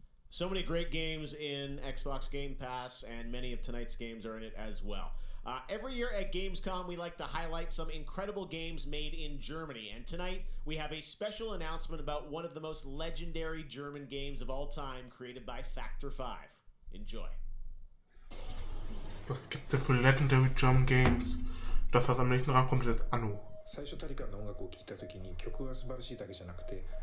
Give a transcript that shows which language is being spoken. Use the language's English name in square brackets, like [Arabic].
[English] So many great games in Xbox Game Pass, and many of tonight's games are in it as well. Every year at Gamescom, we like to highlight some incredible games made in Germany, and tonight we have a special announcement about one of the most legendary German games of all time, created by Factor 5. Enjoy. [German] Was gibt's denn für [English] Legendary German Games? [German] Das, was am nächsten rankommt, ist Anno. [Japanese] 最初タリカンの音楽を聴いた時に曲が素晴らしいだけじゃなくて